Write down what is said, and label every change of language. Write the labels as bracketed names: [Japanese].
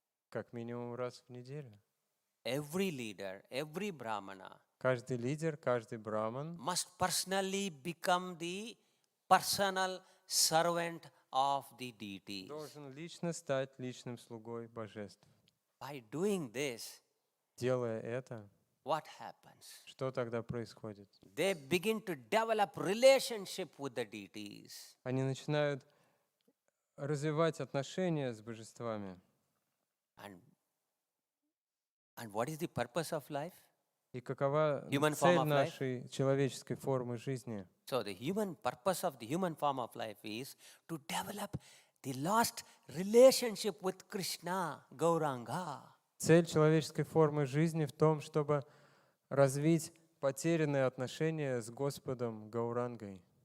[Russian] как минимум раз в неделю. [English] Every leader, every Brahmana [Russian] Каждый лидер, каждый браман [English] must personally become the personal servant of the deities. [Russian] должен лично стать личным слугой божеств. [English] By doing this, [Russian] Делая это, [English] what happens? [Russian] что тогда происходит? [English] They begin to develop relationship with the deities. [Russian] Они начинают развивать отношения с божествами. [English] And what is the purpose of life? [Russian] И какова [English] Human form [Russian] цель [English] of life? [Russian] нашей человеческой формы жизни? [English] So the purpose of the human form of life is to develop the lost relationship with Krishna, Gauranga. [Russian] Цель человеческой формы жизни в том, чтобы развить потерянные отношения с Господом Гаурангой.